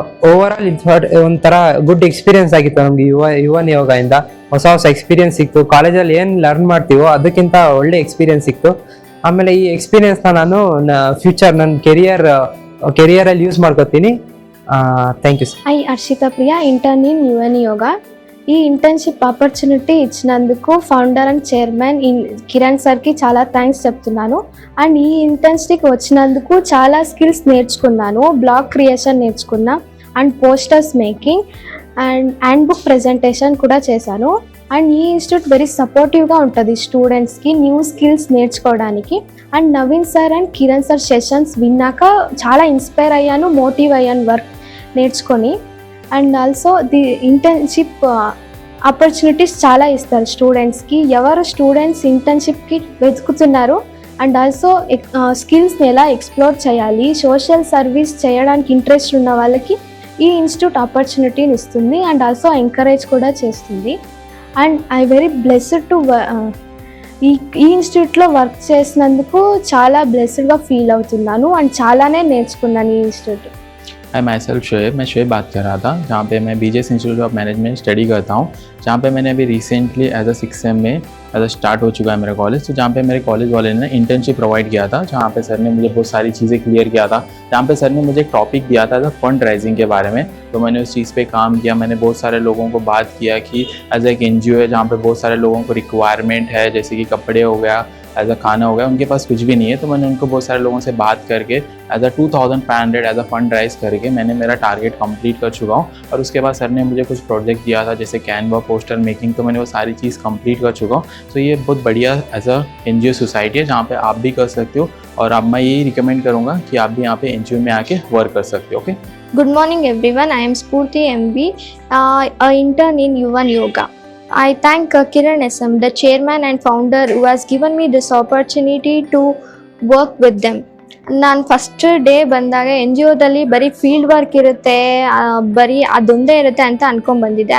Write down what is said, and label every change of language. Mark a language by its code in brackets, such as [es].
[kn] Over all ಒಂಥರ good experience ಆಗಿತ್ತು ನಮ್ಗೆ ಯುವನ್ ಯೋಗದಿಂದ. ಹೊಸ ಎಕ್ಸ್ಪೀರಿಯನ್ಸ್ ಸಿಕ್ತು. ಕಾಲೇಜಲ್ಲಿ ಏನು ಲರ್ನ್ ಮಾಡ್ತೀವೋ ಅದಕ್ಕಿಂತ ಒಳ್ಳೆ ಎಕ್ಸ್ಪೀರಿಯನ್ಸ್ ಸಿಕ್ತು. ಆಮೇಲೆ ಈ ಎಕ್ಸ್ಪೀರಿಯನ್ಸ್ನ ನಾನು ಫ್ಯೂಚರ್ ನನ್ನ ಕೆರಿಯರಲ್ಲಿ ಯೂಸ್ ಮಾಡ್ಕೋತೀನಿ. Thank you sir. [te] I Harshita Priya, intern in Yuvan yoga. ఈ ఇంటర్న్షిప్ ఆపర్చునిటీ ఇచ్చినందుకు ఫౌండర్ అండ్ చైర్మన్ కిరణ్ సార్కి చాలా థ్యాంక్స్ చెప్తున్నాను. అండ్ ఈ ఇంటర్న్షిప్ వచ్చినందుకు చాలా స్కిల్స్ నేర్చుకున్నాను. బ్లాగ్ క్రియేషన్ నేర్చుకున్నా, and posters making and hand book presentation కూడా చేశాను. అండ్ ఈ ఇన్స్టిట్యూట్ వెరీ సపోర్టివ్గా ఉంటుంది స్టూడెంట్స్కి న్యూ స్కిల్స్ నేర్చుకోవడానికి. And Naveen sir and Kiran sir sessions విన్నాక చాలా ఇన్స్పైర్ అయ్యాను, మోటివ్ అయ్యాను వర్క్ నేర్చుకొని. And also the internship opportunities చాలా ఇస్తారు స్టూడెంట్స్కి. ఎవరు స్టూడెంట్స్ ఇంటర్న్షిప్కి వెతుకుతున్నారు అండ్ ఆల్సో స్కిల్స్ని ఎలా ఎక్స్ప్లోర్ చేయాలి, సోషల్ సర్వీస్ చేయడానికి ఇంట్రెస్ట్ ఉన్న వాళ్ళకి ఈ ఇన్స్టిట్యూట్ ఆపర్చునిటీని ఇస్తుంది. అండ్ ఆల్సో ఎంకరేజ్ కూడా చేస్తుంది. And I very blessed to ఈ ఇన్స్టిట్యూట్లో వర్క్ చేసినందుకు చాలా బ్లెస్డ్గా ఫీల్ అవుతున్నాను. అండ్ చాలానే నేర్చుకున్నాను ఈ institute. [hi] Hi my self Shoaib, मैं शोएब बात कर रहा था, जहाँ पे मैं BJS institute of management study करता हूँ, जहाँ पे मैंने अभी recently as a 6th same में एज अ स्टार्ट हो चुका है मेरा कॉलेज. तो जहाँ पे मेरे कॉलेज वाले ने इंटर्नशिप प्रोवाइड किया था, जहाँ पे सर ने मुझे बहुत सारी चीज़ें क्लियर किया था. जहाँ पे सर ने मुझे एक टॉपिक दिया था एज अ फंड राइजिंग के बारे में. तो मैंने उस चीज़ पे काम किया. मैंने बहुत सारे लोगों को बात किया कि एज एक NGO है जहाँ पे बहुत सारे लोगों को रिक्वायरमेंट है, जैसे कि कपड़े हो गया, एज अ खाना हो गया, उनके पास कुछ भी नहीं है. तो मैंने उनको बहुत सारे लोगों से बात करके as a 2500 as a fund rise करके मैंने मेरा टारगेट कंप्लीट कर चुका हूँ. और उसके बाद सर ने मुझे कुछ प्रोजेक्ट दिया था, जैसे कैनवा, पोस्टर मेकिंग. तो मैंने वो सारी चीज़ कंप्लीट कर चुका हूँ. तो ये बहुत बढ़िया एज अ NGO सोसाइटी है, जहाँ पे आप भी कर सकते हो. और अब मैं यही रिकमेंड करूँगा कि आप भी यहाँ पे NGO में आके वर्क कर सकते हो. Okay. [en] Good morning everyone, I am Spurti MB, an intern in Yuvan Yoga. I thank Kiran SM, the chairman and founder, who has given me this opportunity to work with them. [kn] ನಾನು first day ಬಂದಾಗ NGOದಲ್ಲಿ ಬರೀ field work ಇರುತ್ತೆ, ಬರೀ ಅದೊಂದೇ ಇರುತ್ತೆ ಅಂತ ಅನ್ಕೊಂಡ್ಬಂದಿದ್ದೆ.